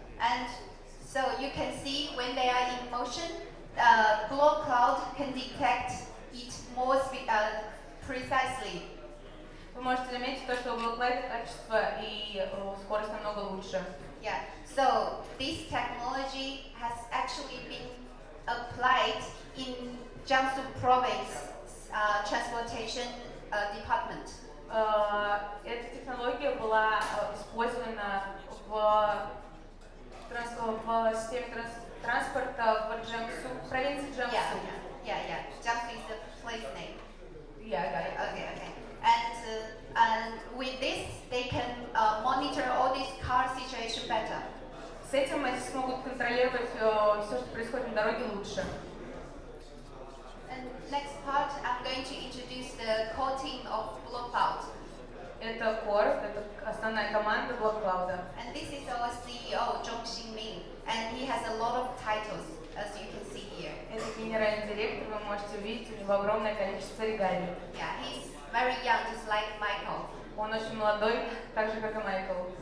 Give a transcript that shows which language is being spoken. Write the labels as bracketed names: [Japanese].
[English] And so you can see when they are in motion, Blockcloud can detect it more precisely. [Russian] Вы можете заметить то, что у Blockcloud качество и скорость намного лучше. [English] Yeah. So this technology has actually been applied in Jiangsu Province Transportation Department. [Russian] Эта технология была использована в системе транспорта в провинции Jiangsu. [English] Yeah. Jiangsu is the place name. Yeah, I got it. Okay. And with this, they can monitor all this car situation better. [Russian] С этим они смогут контролировать все, что происходит на дороге лучше. [English] And next part, I'm going to introduce the core team of Blockcloud. [Russian] Это core, это основная команда Blockcloud. [English] And this is our CEO, Zhong Xingming, and he has a lot of titles, as you can see here. [Russian] Это генеральный директор, вы можете увидеть, у него огромное количество регалий. [English] Yeah, he's very young, just like Michael. [Russian] Он очень молодой, так же как и Майкл.